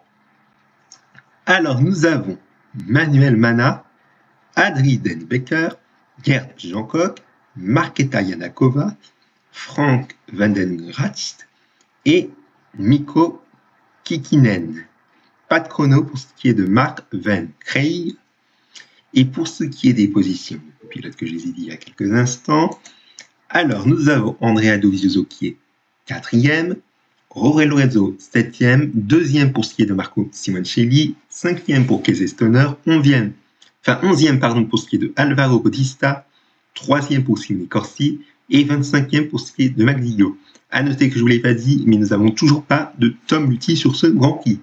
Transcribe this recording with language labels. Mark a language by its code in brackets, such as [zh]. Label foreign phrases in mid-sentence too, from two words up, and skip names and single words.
[fr] Alors, nous avons Manuel Mana, Adri Den Becker, Gerd Jancock, Marketa Janakova, Frank Vandengracht et Mikko Kikinen. Pas de chrono pour ce qui est de Mark Van Craig. Et pour ce qui est des positions, le pilote que je les ai dit il y a quelques instants, alors nous avons Andrea Dovizioso qui est 4e, Jorge Lorenzo 7e, 2e pour ce qui est de Marco Simoncelli, 5e pour Casey Stoner, 11e pour ce qui est de Alvaro Bautista, 3e pour Simone Corsi et 25e pour ce qui est de Mac Di Miglio. À noter que je ne vous l'ai pas dit, mais nous n'avons toujours pas de Tom Luthi sur ce Grand Prix.